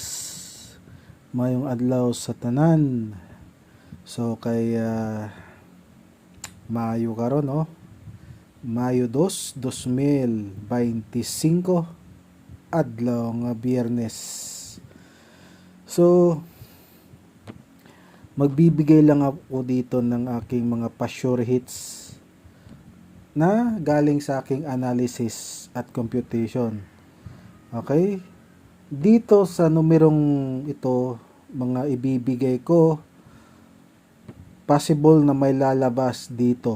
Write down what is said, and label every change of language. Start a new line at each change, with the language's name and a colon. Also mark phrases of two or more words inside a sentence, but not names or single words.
Cebuano: Mayong adlaw sa tanan. So Mayo karon no. Mayo 2, 2025 adlaw nga Biyernes.
Filipino: So magbibigay lang ako dito ng aking mga pa-
English: sure hits
Filipino: na galing sa aking analysis at computation.
English: Okay?
Filipino: Dito sa numerong ito, mga ibibigay ko, possible na may lalabas dito.